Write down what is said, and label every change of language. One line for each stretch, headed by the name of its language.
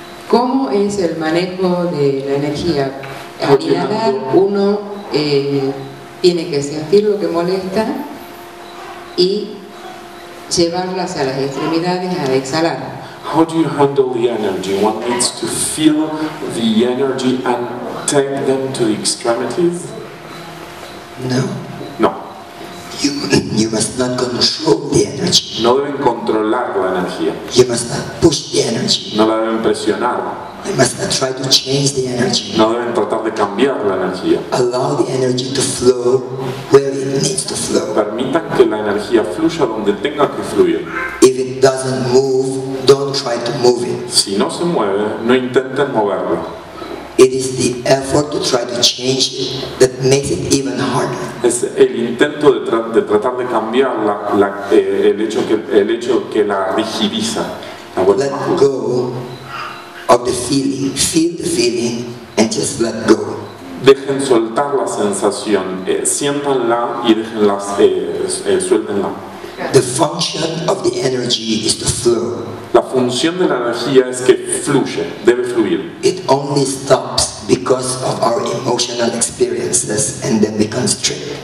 Spanish: ¿Cómo es el manejo de la energía? Al inhalar uno tiene que sentir lo que molesta y llevarlas a las extremidades al exhalar.
English: How do you handle the energy? One needs to feel the energy and take them to the extremities? No.
Spanish: No.
English: You must not control the energy.
Spanish: No deben controlar la energía.
English: You must not push the energy.
Spanish: No la deben presionar.
English: You must not try to change the energy.
Spanish: No deben tratar de cambiar la energía.
English: Allow the energy to flow where it needs to flow.
Spanish: Permitan que la energía fluya donde tenga que fluir.
English: If it doesn't move, don't try to move it.
Spanish: Si no se mueve, no intenten moverlo.
English: It is the effort to try to change it that makes it even harder.
Spanish: Es el intento de tratar de cambiar el hecho que la rigidiza.
English: Let go of the feeling. Feel the feeling and just let go.
Spanish: Dejen soltar la sensación, siéntanla y déjenla, suéltenla.
English: The function of the energy is to flow.
Spanish: La función de la energía es que fluye, debe fluir.
English: It only stops because of our emotional experiences and then becomes triggered.